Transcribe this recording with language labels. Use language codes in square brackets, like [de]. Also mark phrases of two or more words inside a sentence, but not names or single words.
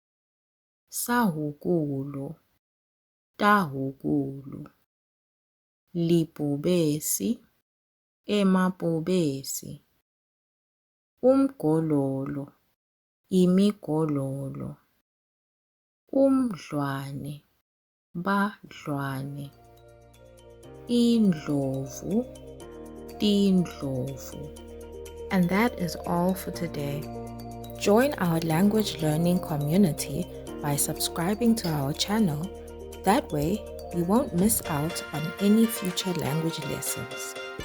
[ss] sahukulu, tahukulu, libhubesi, emabhubesi, umgololo, imigololo, umdlwane, badlwane, indlovu, tindlovu. [en] And that is all for today. Join our language learning community by subscribing to our channel That way, you won't miss out on any future language lessons.